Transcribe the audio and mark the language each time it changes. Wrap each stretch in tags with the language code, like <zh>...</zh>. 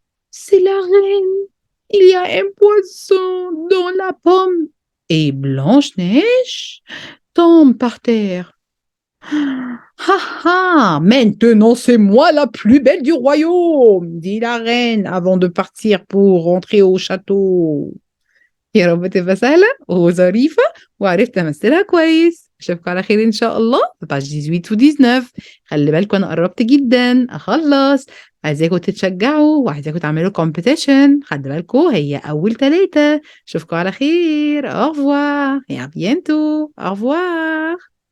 <fr>C'est la reine. Il y a un poisson dans la pomme. Et Blanche-Neige tombe par terre. Ha ha, maintenant c'est moi la plus belle du royaume, dit la reine avant de partir pour rentrer au château.</fr> <ar>يا رب تبقى سهلة وظريفة وعرفت أمثلها كويس. أشوفكم على خير إن شاء الله في باج 18 و 19. خلي بالكم أنا قربت جدا أخلص. عايزاكم تتشجعوا وعايزاكم تعملوا كومبيتيشن. خلي بالكم هي أول 3. أشوفكم على خير.</ar> <fr>au revoir et à bientôt. au revoir.</fr>